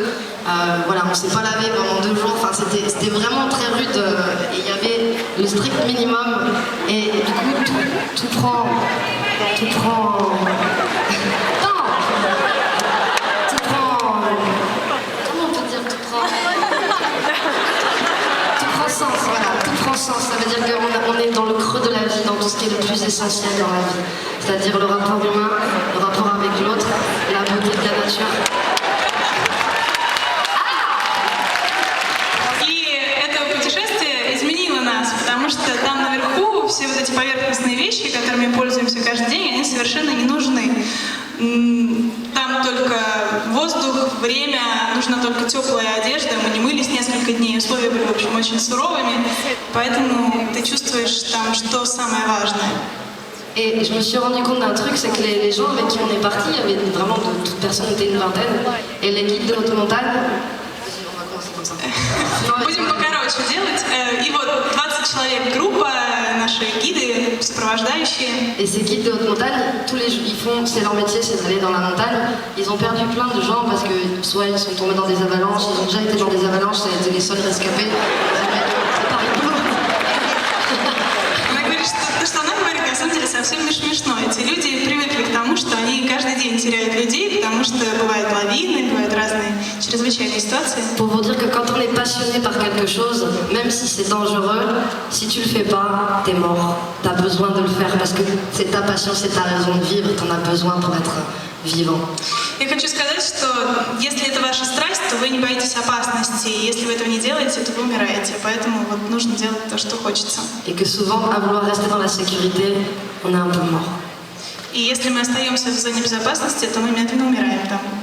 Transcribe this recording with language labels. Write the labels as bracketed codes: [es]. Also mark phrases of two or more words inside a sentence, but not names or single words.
[fr] Voilà, on s'est pas lavé pendant 2 jours, enfin, c'était vraiment très rude et il y avait le strict minimum et du coup tout prend comment on peut dire tout prend sens, voilà, tout prend sens, ça veut dire qu'on est dans le creux de la vie, dans tout ce qui est le plus essentiel dans la vie, c'est-à-dire le rapport humain, le rapport avec l'autre, la beauté de la nature. [ru] Потому что там наверху все вот эти поверхностные вещи, которыми пользуемся каждый день, они совершенно не нужны. Там только воздух, время, нужна только теплая одежда. Мы не мылись несколько дней, условия были, в общем, очень суровыми. Поэтому ты чувствуешь там, что самое важное. [fr] Et je me suis rendu compte d'un truc, c'est que les gens avec qui on est partis, il y avait vraiment toute personne était une vingtaine, et les guides de haute montagne. [ru] Будем покороче делать. И вот 20 человек группа, наши гиды, сопровождающие. [fr] Et ces guides de haute montagne, tous les jours, c'est leur métier, c'est d'aller dans la montagne. Ils ont perdu plein de gens parce que soit ils sont tombés dans des avalanches, ils ont déjà été dans des avalanches, ça a été les seuls rescapés. [ru] Что она говорит, на самом деле совсем не смешно. Эти люди привыкли к тому, что они каждый день теряют людей, потому что бывают лавины, бывают разные чрезвычайные ситуации. [fr] Pour vous dire que quand on est passionné par quelque chose, même si c'est dangereux, si tu le fais pas, t'es mort. T'as besoin de le faire parce que c'est ta passion, c'est ta raison de vivre, t'en as besoin pour être vivant. [ru] Я хочу сказать, что если это ваша страсть, то вы не боитесь опасности. И если вы этого не делаете, то вы умираете. Поэтому вот нужно делать то, что хочется. [fr] Et que souvent, à vouloir rester dans la sécurité, on est un peu mort. [ru] И если мы остаемся в зоне безопасности, то мы медленно умираем там.